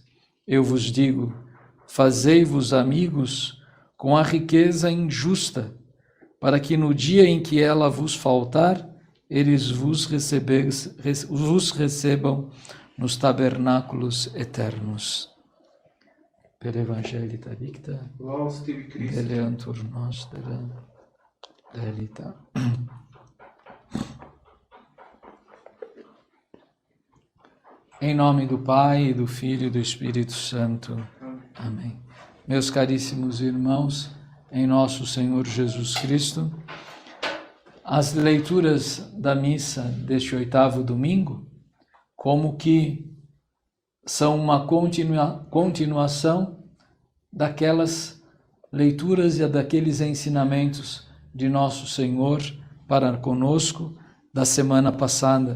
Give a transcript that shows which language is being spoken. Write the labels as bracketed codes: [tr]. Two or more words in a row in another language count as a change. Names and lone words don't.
[pt] Eu vos digo: fazei-vos amigos com a riqueza injusta, para que no dia em que ela vos faltar, eles vos recebam nos tabernáculos eternos. [la] Per Evangelii dicta, Laus tibi Christe. deleantur nostra delita. [pt] Em nome do Pai, do Filho e do Espírito Santo. Amém. Meus caríssimos irmãos, em nosso Senhor Jesus Cristo, as leituras da missa deste 8º domingo, como que são uma continuação daquelas leituras e daqueles ensinamentos de nosso Senhor para conosco da semana passada.